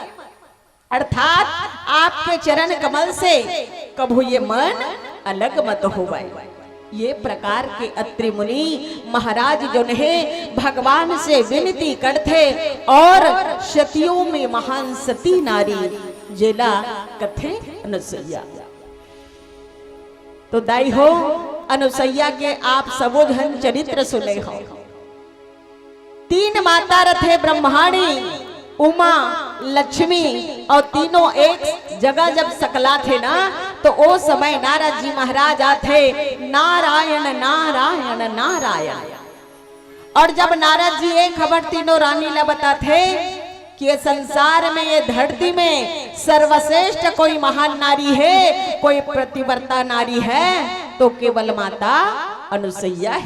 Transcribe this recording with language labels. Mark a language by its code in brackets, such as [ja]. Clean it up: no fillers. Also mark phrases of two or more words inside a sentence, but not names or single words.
[hne] अर्थात आपके चरण कमल से कभू ये मन अलग मत होवे। ये प्रकार के अत्रि मुनि महाराज जो है भगवान से विनती करते और सतियों में महान सती नारी जेला कथे अनुसैया। तो दाई हो अनुसैया के आप सबो धन चरित्र सुने हो। 3 माता रथे ब्रह्माणी उमा लक्ष्मी और तीनों एक जगह जब सकला थे ना तो ओ समय नारद जी महाराज आते नारायण नारायण नारायण। और जब नारद जी एक खबर तीनों रानी ला बताते कि ये संसार में ये धरती में सर्वश्रेष्ठ कोई महान नारी है, कोई प्रतिवर्ता नारी है तो केवल माता अनुसैया है।